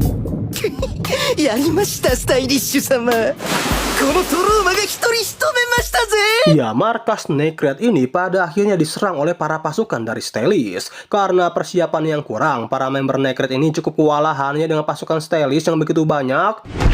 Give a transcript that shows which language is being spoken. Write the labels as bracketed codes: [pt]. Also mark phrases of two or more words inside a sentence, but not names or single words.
[ja] やりましたスタイリッシュ様。このトローマが一人仕留めました。 [id] Ya, markas Necret ini pada akhirnya diserang oleh para pasukan dari Stelis. Karena persiapan yang kurang, para member Necret ini cukup kewalahan ya dengan pasukan Stelis yang begitu banyak.